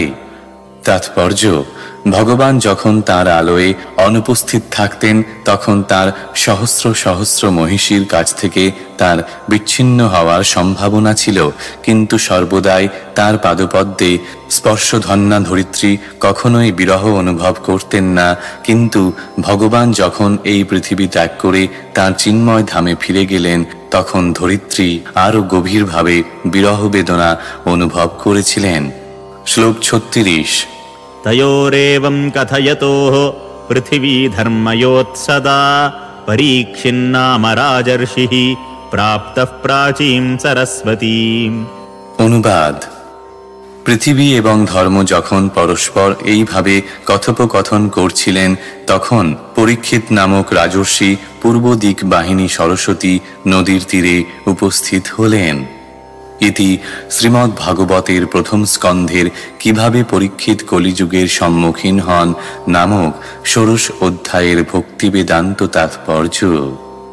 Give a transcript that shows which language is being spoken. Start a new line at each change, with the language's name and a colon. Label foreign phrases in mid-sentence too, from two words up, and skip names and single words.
Bangla: তাৎপর্য: ভগবান যখন তার আলোয় অনুপস্থিত থাকতেন, তখন তার সহস্র সহস্র মহিষীর কাছ থেকে তার বিচ্ছিন্ন হওয়ার সম্ভাবনা ছিল, কিন্তু সর্বদাই তার পাদপদ্মে স্পর্শধন্যা ধরিত্রী কখনোই বিরহ অনুভব করতেন না। কিন্তু ভগবান যখন এই পৃথিবী ত্যাগ করে তার চিন্ময় ধামে ফিরে গেলেন, তখন ধরিত্রী আরও গভীরভাবে বিরহ বেদনা অনুভব করেছিলেন। শ্লোক 36।
Sanskrit: तयोरेवं कथयतोः पृथिवी धर्मयोत्सदा परीक्षिन्नाम राजर्षिः प्राप्तः प्राचीं सरस्वतीम्।
Bangla: অনুবাদ: পৃথিবী এবং ধর্ম যখন পরস্পর এইভাবে কথোপকথন করছিলেন, তখন পরীক্ষিত নামক রাজর্ষি পূর্ব দিক বাহিনী সরস্বতী নদীর তীরে উপস্থিত হলেন। ইতি শ্রীমদ্ ভাগবতের প্রথম স্কন্ধের কিভাবে পরীক্ষিত কলিযুগের সম্মুখীন হন নামক ষোড়শ অধ্যায়ের ভক্তি বেদান্ত তাৎপর্য।